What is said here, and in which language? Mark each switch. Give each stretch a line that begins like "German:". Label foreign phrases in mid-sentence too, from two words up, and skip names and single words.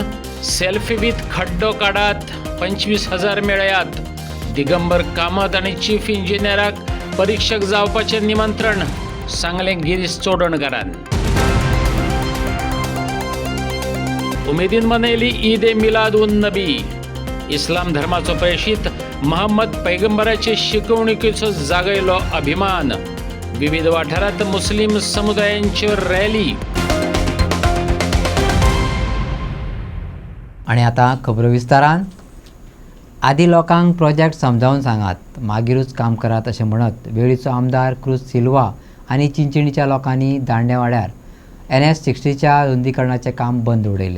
Konkani: सेल्फी विथ खड्डो काडात 25,000 मेळयात. दिगंबर कामत आणि चीफ इंजिनियराक परीक्षक जावपाचें निमंत्रण सांगलें गिरीश चोडणकारान. उमेदीन मनयली ईद ए मिलाद उन नबी. इस्लाम धर्माचो प्रेषित महम्मद पैगंबराचे शिकवणुकीचो जागयलो अभिमान. विविध वाठारांत मुस्लिम समुदायांच्यो रॅली. आणि आता खबरो विस्तारान. आदी लोकांक प्रोजेक्ट समजावून सांगात मागीरूच काम करात अशें म्हणत वेळीचो आमदार क्रूज सिल्वा आनी चिंचणीच्या लोकांनी दांडेवाड्यार NH-60च्या रुंदीकरणाचें काम बंद उडयलें.